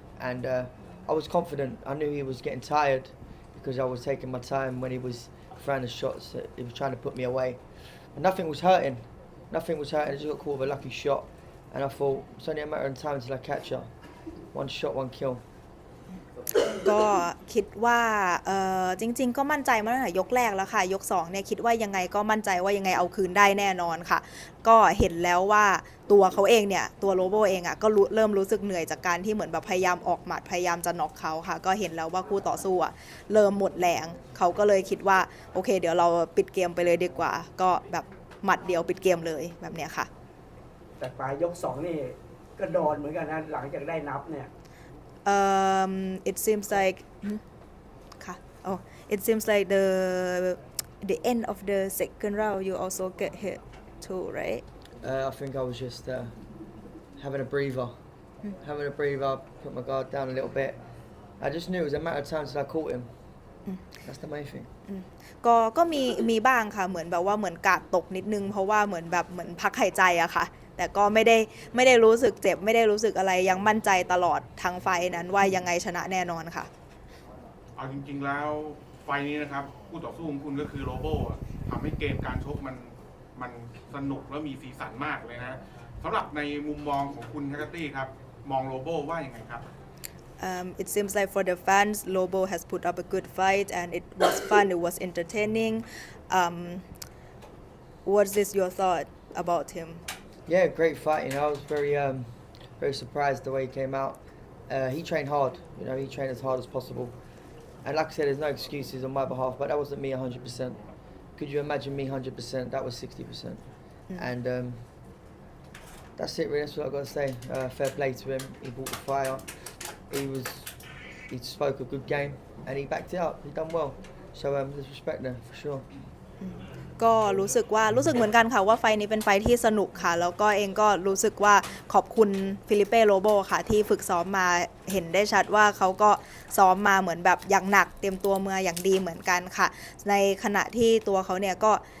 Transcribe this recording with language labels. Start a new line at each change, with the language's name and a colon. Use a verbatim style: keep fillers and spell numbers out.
English: And uh, I was confident. I knew he was getting tired because I was taking my time when he was throwing the shots. He was trying to put me away, and nothing was hurting. Nothing was hurting. I just got caught with a lucky shot, and I thought it's only a matter of time till I catch her. One shot, one kill.
Thai: ก็คิดว่าเอ่อจริงๆก็มั่นใจมาตั้งแต่ยกแรกแล้วค่ะยกสองเนี่ยคิดว่ายังไงก็มั่นใจว่ายังไงเอาคืนได้แน่นอนค่ะก็เห็นแล้วว่าตัวเขาเองเนี่ยตัวโลโบเองอ่ะก็รู้เริ่มรู้สึกเหนื่อยจากการที่เหมือนแบบพยายามออกหมัดพยายามจะน็อกเขาค่ะก็เห็นแล้วว่าคู่ต่อสู้อ่ะเริ่มหมดแรงเขาก็เลยคิดว่าโอเคเดี๋ยวเราปิดเกมไปเลยดีกว่าก็แบบหมัดเดียวปิดเกมเลยแบบเนี้ยค่ะ แต่ปลายยกสองนี่ ก็โดนเหมือนกันนะหลังจากได้นับเนี่ย
English: um, it seems like
Thai: ค่ะ
English: oh it seems like the the end of the second round you also get hit too right uh, I think I was just uh, having a breather hmm. having a breather put my guard down a little bit. I just knew it was a matter of time till I caught him. That's the main thing.
Thai: ก็ก็มีมีบ้างค่ะเหมือนแบบว่าเหมือนกาดตกนิดนึงเพราะว่าเหมือนแบบเหมือนพักหายใจอะค่ะแต่ก็ไม่ได้ไม่ได้รู้สึกเจ็บไม่ได้รู้สึกอะไรยังมั่นใจตลอดทางไฟนั้นว่ายังไงชนะแน่นอนค่ะ เอาจริงๆแล้วไฟนี้นะครับคู่ต่อสู้ของคุณก็คือโรโบทำให้เกมการชกมันมันสนุกและมีสีสันมากเลยนะสำหรับในมุมมองของคุณแฮกเกอร์ตี้ครับมองโรโบว่ายังไงครับ
English: Um, it seems like for the fans, Lobo has put up a good fight and it was fun, it was entertaining. Um, what is your thought about him? Yeah, great fight. You know, I was very, um, very surprised the way he came out. Uh, he trained hard, you know, he trained as hard as possible. And like I said, there's no excuses on my behalf, but that wasn't me one hundred percent. Could you imagine me one hundred percent? That was sixty percent. Mm. And um, that's it really, that's what I've got to say. Uh, fair play to him, he brought the fire. He was, he spoke a good game and he backed it up. He done well. So um, there's respect there for sure.
Thai: ก็รู้สึกว่ารู้สึกเหมือนกันค่ะว่าไฟนี้เป็นไฟที่สนุกค่ะแล้วก็เองก็รู้สึกว่าขอบคุณฟิลิเป้โรโบค่ะที่ฝึกซ้อมมาเห็นได้ชัดว่าเขาก็ซ้อมมาเหมือนแบบอย่างหนักเตรียมตัวมาอย่างดีเหมือนกันค่ะในขณะที่ตัวเขาเนี่ยก็